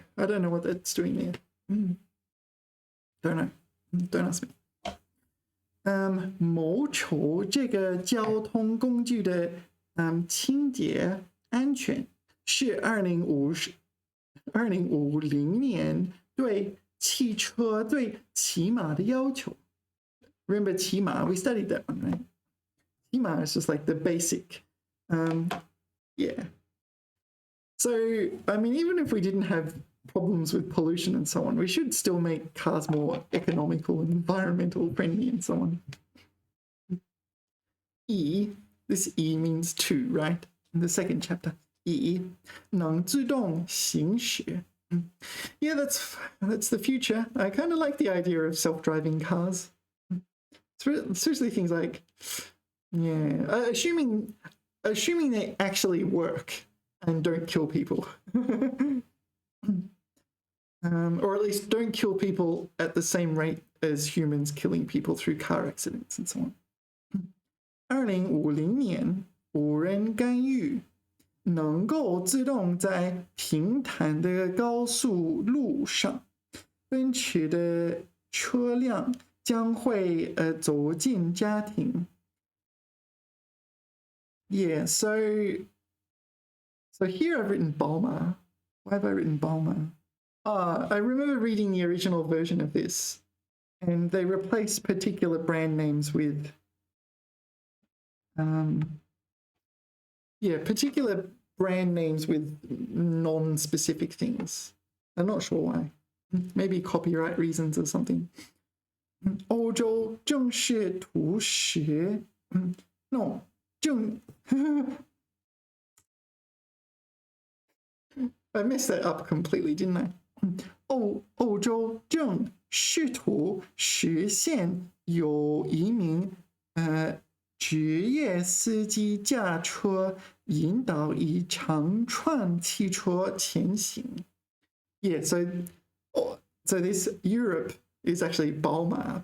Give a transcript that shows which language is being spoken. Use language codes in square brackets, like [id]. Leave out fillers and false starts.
[en] I don't know what that's doing there. Don't know. Don't ask me. [zh] 谋求这个交通工具的清洁安全是2050年对汽车对骑马的要求。 [en] Remember 骑马? We studied that one, right? 骑马 is just like the basic. Yeah. So, I mean, even if we didn't have problems with pollution and so on, we should still make cars more economical and environmental friendly and so on. This E means to, right? In the second chapter. [zh] 能自动行驶. [en] Yeah, that's the future. I kind of like the idea of self-driving cars. Especially things like, yeah, assuming they actually work and don't kill people. Or at least don't kill people at the same rate as humans killing people through car accidents and so on. [zh] 2050年，无人干预，能够自动在平坦的高速路上，奔驰的车辆将会走进家庭。 [en] Yeah, so here I've written Balma. Why have I written Balma? I remember reading the original version of this, and they replaced particular brand names with, particular brand names with non-specific things. I'm not sure why. Maybe copyright reasons or something. [zh] 欧洲正式图时 [en] ，no 正 I messed that up completely, didn't I? [zh] 欧洲正试图实现有一名职业司机驾车引导一长串汽车前行。 [en] Yeah, so this Europe is actually Balma.